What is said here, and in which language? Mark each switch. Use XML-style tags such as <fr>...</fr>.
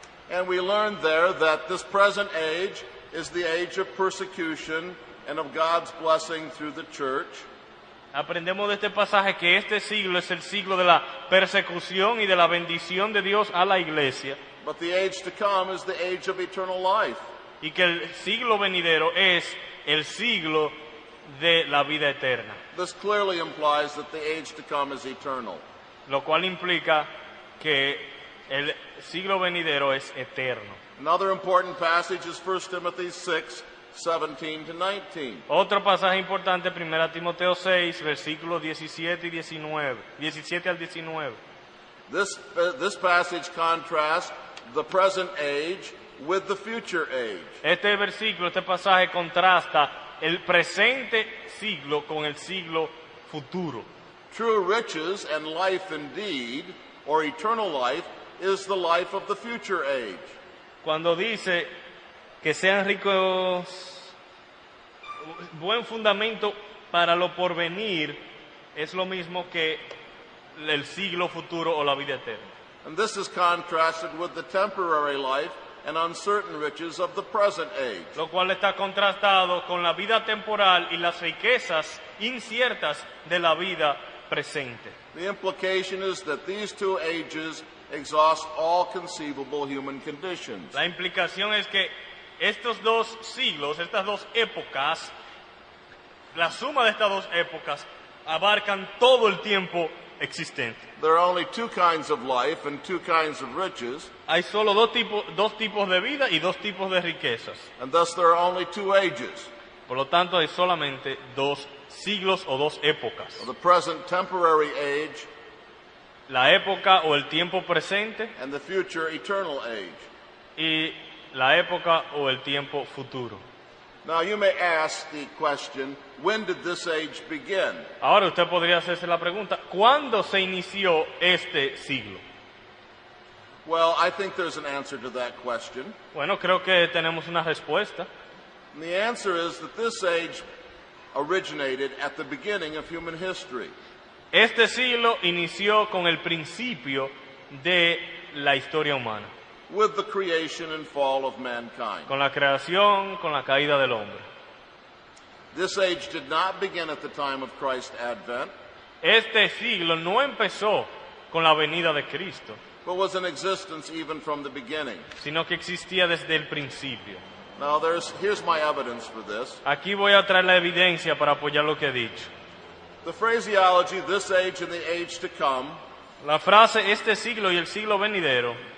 <en>And we learned there that this present age is the age of persecution and of God's blessing through the church.</en> <es>Aprendemos de este pasaje que este siglo es el siglo de la persecución y de la bendición de Dios a la iglesia,</es> <en>But the age to come is the age of eternal life.</en> <es>y que el siglo venidero es el siglo de la vida eterna,</es> <en>This clearly implies that the age to come is eternal.</en> <es>lo cual implica que el siglo venidero es eterno.</es> <en>Another important passage is 1 Timothy 6:17 to 19.</en> <es>Otro pasaje importante, 1 Timoteo 6, versículos 17 y 19, 17 al 19.</es> <en>This passage contrasts the present age with the future age.</en> <es>Este pasaje contrasta el presente siglo con el siglo futuro.</es> <en>True riches and life indeed, or eternal life, is the life of the future age.</en> <es>Cuando dice que sean ricos, buen fundamento para lo porvenir, es lo mismo que el siglo futuro o la vida eterna.</es> <en>And this is contrasted with the temporary life and uncertain riches of the present age.</en> <es>Lo cual está contrastado con la vida temporal y las riquezas inciertas de la vida presente.</es> <en>The implication is that these two ages exhaust all conceivable human conditions.</en> <es>La implicación es que estos dos siglos, estas dos épocas, la suma de estas dos épocas abarcan todo el tiempo existente.</es> <en>There are only two kinds of life and two kinds of riches,</en> <es>Hay solo dos tipos de vida y dos tipos de riquezas.</es> <en>and thus there are only two ages.</en> <es>Por lo tanto, hay solamente dos siglos o dos épocas.</es> <en>The present temporary age</en> <es>La época o el tiempo presente</es> <en>and the future eternal age.</en> <es>y la época o el tiempo futuro.</es> <en>Now you may ask the question, when did this age begin?</en> <es>Ahora usted podría hacerse la pregunta, ¿cuándo se inició este siglo?</es> <en>Well, I think there's an answer to that question.</en> <es>Bueno, creo que tenemos una respuesta.</es> <en>And the answer is that this age originated at the beginning of human history.</en> <es>Este siglo inició con el principio de la historia humana,</es> <en>With the creation and fall of mankind.</en> <es>con la creación, con la caída del hombre.</es> <en>This age did not begin at the time of Christ's advent,</en> <es>Este siglo no empezó con la venida de Cristo,</es> <en>but was in existence even from the beginning.</en> <es>sino que existía desde el principio.</es> <en>Now here's my evidence for this.</en> <es>Aquí voy a traer la evidencia para apoyar lo que he dicho.</es> <en>The phraseology, this age and the age to come,</en> <es>La frase este siglo y el siglo venidero</es>